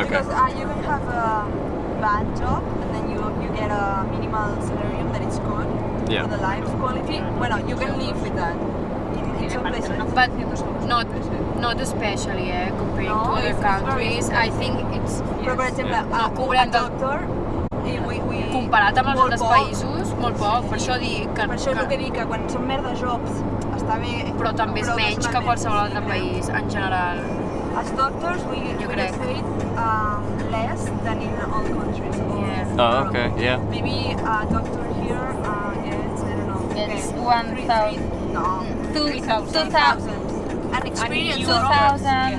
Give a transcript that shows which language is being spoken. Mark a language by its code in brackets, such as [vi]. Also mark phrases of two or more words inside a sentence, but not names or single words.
[en] Because you can have a bad job and then you get a minimal salary that is good Yeah. for the life quality. Well, you can live with that in some places. But not especially compared No, to other it's countries. I think it's [ca] Però, per exemple, No a cobren del- doctor, comparat amb els molt altres poc. països, molt poc. Per això dic Per això és el que dic, que quan són merda jobs està bé. però també és menys que qualsevol altre país en general. [en] As doctors, we [ca] Jo [en] get [ca] crec. [en] paid less than in all countries. Yeah. Oh, okay, yeah. Maybe a doctor here gets, I don't know, Gets okay, 1,000. No. 2,000. An experience 2,000.